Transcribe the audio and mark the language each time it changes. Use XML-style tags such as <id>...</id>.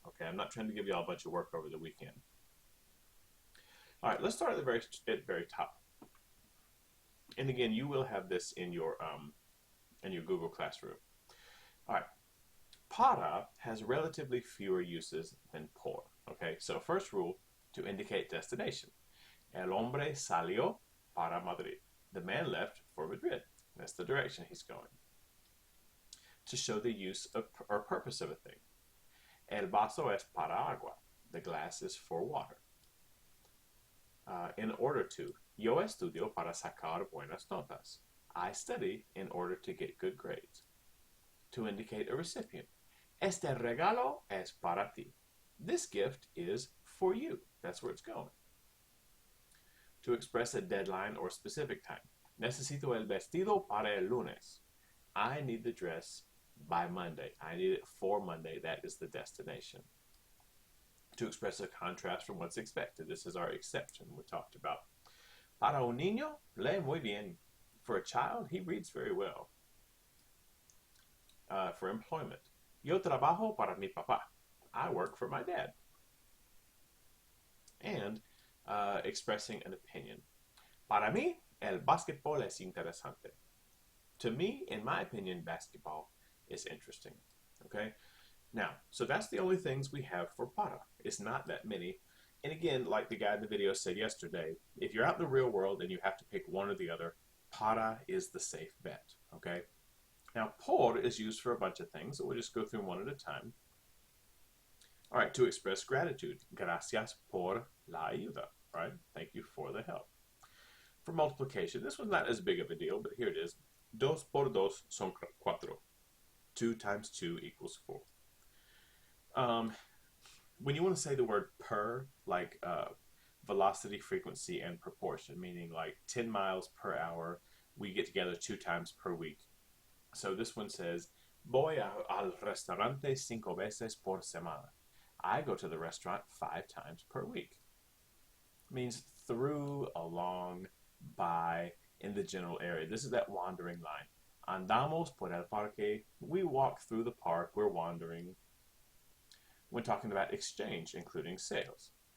<en>Okay, I'm not trying to give you all a bunch of work over the weekend. All right, let's start at the very top. And again, you will have this in your Google Classroom. All right, para has relatively fewer uses than por. Okay, so first rule, to indicate destination.</en> <es>El hombre salió para Madrid.</es> <en>The man left for Madrid. That's the direction he's going. To show the use of, or purpose of a thing.</en> <es>El vaso es para agua.</es> <en>The glass is for water. In order to.</en> <es>Yo estudio para sacar buenas notas.</es> <en>I study in order to get good grades. To indicate a recipient.</en> <es>Este regalo es para ti.</es> <en>This gift is for you. That's where it's going. To express a deadline or specific time.</en> <es>Necesito el vestido para el lunes.</es> <en>I need the dress by Monday. I need it for Monday. That is the destination. To express a contrast from what's expected. This is our exception we talked about.</en> <es>Para un niño, lee muy bien.</es> <en>For a child, he reads very well. For employment.</en> <es>Yo trabajo para mi papá.</es> <en>I work for my dad. And expressing an opinion.</en> <es>Para mí, el básquetbol es interesante.</es> <en>To me, in my opinion, basketball is interesting. Okay? Now, so that's the only things we have for para. It's not that many. And again, like the guy in the video said yesterday, if you're out in the real world and you have to pick one or the other, para is the safe bet. Okay? Now, por is used for a bunch of things, so we'll just go through one at a time. All right, to express gratitude.</en> <es>Gracias por la ayuda.</es> <en>Right? Thank you for the help. For multiplication, this was not as big of a deal, but here it is.</en> <es>Dos por dos son cuatro.</es> <en>2 times 2 equals 4. When you want to say the word per, like velocity, frequency, and proportion, meaning like 10 miles per hour, we get together 2 times per week. So this one says,</en> <es>voy al restaurante 5 veces por semana.</es> <en>I go to the restaurant 5 times per week. It means through, along, by, in the general area. This is that wandering line.</en> <es>Andamos por el parque.</es> <en>We walk through the park. We're wandering. When talking about exchange, including sales.</en>